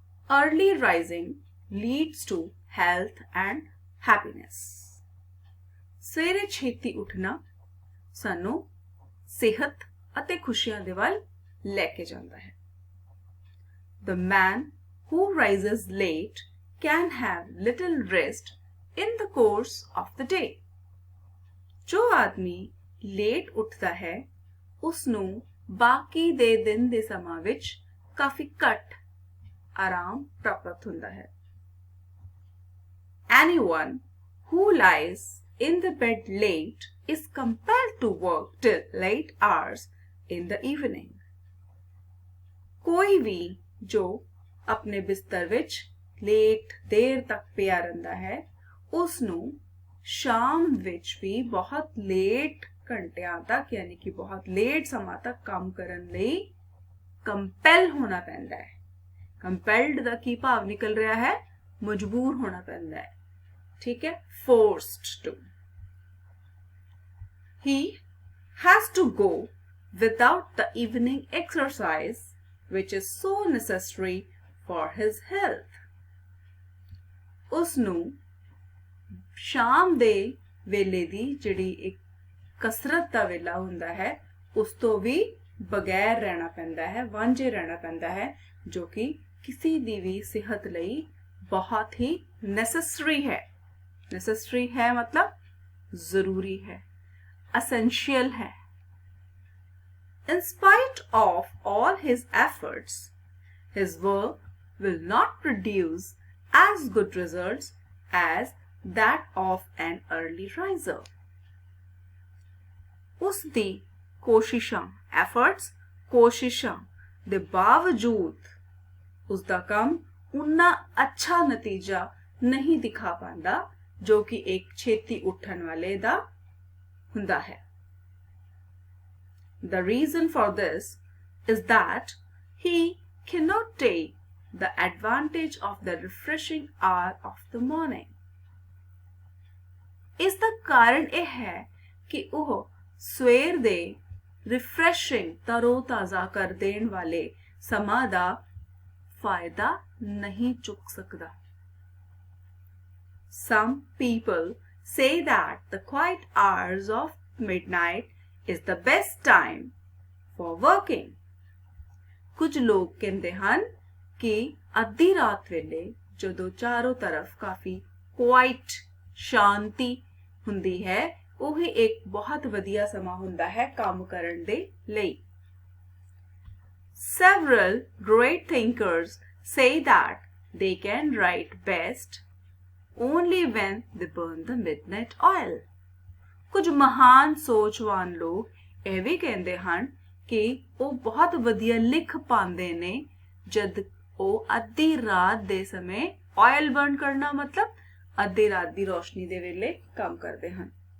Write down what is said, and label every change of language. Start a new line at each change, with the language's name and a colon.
English: Early rising leads to health and happiness.
Punjabi: ਸਵੇਰੇ ਛੇਤੀ ਉੱਠਣਾ ਸਾਨੂੰ ਸਿਹਤ ਅਤੇ ਖੁਸ਼ੀਆਂ ਦੇ ਵੱਲ ਲੈ ਕੇ ਜਾਂਦਾ ਹੈ.
English: The man who rises late can have little rest in the course of the day.
Punjabi: ਜੋ ਆਦਮੀ ਲੇਟ ਉੱਠਦਾ ਹੈ ਉਸ ਨੂੰ ਬਾਕੀ ਦੇ ਦਿਨ ਦੇ ਸਮਾਂ ਵਿੱਚ ਕਾਫੀ ਘੱਟ ਆਰਾਮ ਪ੍ਰਾਪਤ ਹੁੰਦਾ ਹੈ.
English: Anyone who lies in the bed late is compelled to work till late hours in the evening.
Punjabi: ਕੋਈ ਵੀ ਜੋ ਆਪਣੇ ਬਿਸਤਰ ਵਿੱਚ ਲੇਟ ਦੇਰ ਤੱਕ ਪਿਆ ਰਹਿੰਦਾ ਹੈ ਉਸ ਨੂੰ ਸ਼ਾਮ ਵਿੱਚ ਵੀ ਬਹੁਤ ਲੇਟ ਘੰਟਿਆਂ ਤੱਕ ਯਾਨੀ ਕਿ ਬਹੁਤ ਲੇਟ ਸਮਾਂ ਤੱਕ ਕੰਮ ਕਰਨ ਲਈ ਕੰਪੈਲ ਹੋਣਾ ਪੈਂਦਾ ਹੈ. ਕੰਪੈਲਡ ਦਾ ਕੀ ਭਾਵ ਨਿਕਲ ਰਿਹਾ ਹੈ? ਮਜਬੂਰ ਹੋਣਾ ਪੈਂਦਾ ਹੈ. ਠੀਕ ਹੈ,
English: forced to. He has to go without the evening exercise which is so necessary for his health.
Punjabi: ਉਸਨੂੰ ਸ਼ਾਮ ਦੇ ਵੇਲੇ ਦੀ ਜਿਹੜੀ ਇੱਕ ਕਸਰਤ ਦਾ ਵੇਲਾ ਹੁੰਦਾ ਹੈ ਉਸ ਤੋਂ ਵੀ ਬਗੈਰ ਰਹਿਣਾ ਪੈਂਦਾ ਹੈ, ਵਾਂਝੇ ਰਹਿਣਾ ਪੈਂਦਾ ਹੈ ਜੋ ਕਿ ਕਿਸੇ ਦੀ ਵੀ ਸਿਹਤ ਲਈ ਬਹੁਤ ਹੀ ਨੈਸੈਸਰੀ ਹੈ. ਨੈਸੈਸਰੀ ਹੈ ਮਤਲਬ ਜ਼ਰੂਰੀ ਹੈ, essential है.
English: In spite of all his efforts, his work will not produce as good results as that of an early riser.
Punjabi: ਉਸ ਦੀ ਕੋਸ਼ਿਸ਼ਾਂ efforts ਕੋਸ਼ਿਸ਼ਾਂ ਦੇ ਬਾਵਜੂਦ ਉਸ ਦਾ ਕੰਮ ਉਨਾ ਅੱਛਾ ਨਤੀਜਾ ਨਹੀਂ ਦਿਖਾ ਪਾਉਂਦਾ ਜੋ ਕਿ ਇੱਕ ਛੇਤੀ ਉੱਠਣ ਵਾਲੇ ਦਾ ਹੁੰਦਾ ਹੈ.
English: The reason for this is that he cannot take the advantage of the refreshing hour of the morning.
Punjabi: ਇਸ ਦਾ ਕਾਰਨ ਇਹ ਹੈ ਕਿ ਉਹ ਸਵੇਰ ਦੇ ਰਿਫਰੈਸ਼ਿੰਗ ਤਰੋ-ਤਾਜ਼ਾ ਕਰ ਦੇਣ ਵਾਲੇ ਸਮਾਂ ਦਾ ਫਾਇਦਾ ਨਹੀਂ ਚੁੱਕ ਸਕਦਾ.
English: Some people say that the quiet hours of midnight is the best time for working.
Punjabi: ਕੁਝ ਲੋਕ ਕਹਿੰਦੇ ਹਨ ਕਿ ਅੱਧੀ ਰਾਤ ਵੇਲੇ ਜਦੋਂ ਚਾਰੋਂ ਤਰਫ ਕਾਫੀ ਕੁਆਇਟ ਸ਼ਾਂਤੀ ਹੁੰਦੀ ਹੈ ਉਹ ਇੱਕ ਬਹੁਤ ਵਧੀਆ ਸਮਾਂ ਹੁੰਦਾ ਹੈ ਕੰਮ ਕਰਨ ਦੇ ਲਈ.
English: Several great thinkers say that they can write best only when they burn the midnight oil.
Punjabi: ਕੁਝ ਮਹਾਨ ਸੋਚਵਾਨ ਲੋਕ ਇਹ ਵੀ ਕਹਿੰਦੇ ਹਨ ਕਿ ਉਹ ਬਹੁਤ ਵਧੀਆ ਲਿਖ ਪਾਉਂਦੇ ਨੇ ਜਦ ਉਹ ਅੱਧੀ ਰਾਤ ਦੇ ਸਮੇਂ ਆਇਲ ਬਰਨ ਕਰਨਾ ਮਤਲਬ ਅੱਧੀ ਰਾਤ ਦੀ ਰੋਸ਼ਨੀ ਦੇ ਵੇਲੇ ਕੰਮ ਕਰਦੇ ਹਨ.